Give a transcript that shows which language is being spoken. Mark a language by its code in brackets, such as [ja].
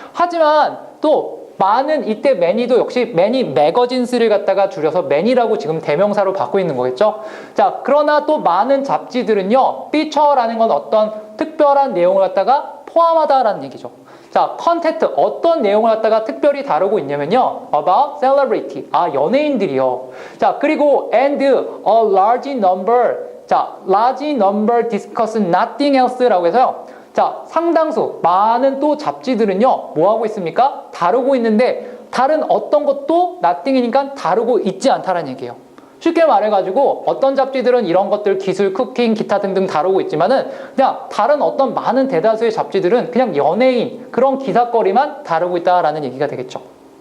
[ko] 하지만 또 많은 이때 many도 역시 many magazines를 갖다가 줄여서 many라고 지금 대명사로 받고 있는 거겠죠. 자, 그러나 또 많은 잡지들은요, feature라는 건 어떤 특별한 내용을 갖다가 포함하다라는 얘기죠. 자, 컨텐트 어떤 내용을 갖다가 특별히 다루고 있냐면요, about celebrity, 아, 연예인들이요. [en] 자, 그리고 and a large number. 자, large number discuss nothing else라고 해서요. [ko] 자, 상당수, 많은 또 잡지들은요, 뭐 하고 있습니까? 다루고 있는데, 다른 어떤 것도 nothing이니까 다루고 있지 않다라는 얘기예요. 쉽게 말해가지고, 어떤 잡지들은 이런 것들, 기술, 쿠킹, 기타 등등 다루고 있지만은, 그냥 다른 어떤 많은 대다수의 잡지들은 그냥 연예인, 그런 기사거리만 다루고 있다라는 얘기가 되겠죠.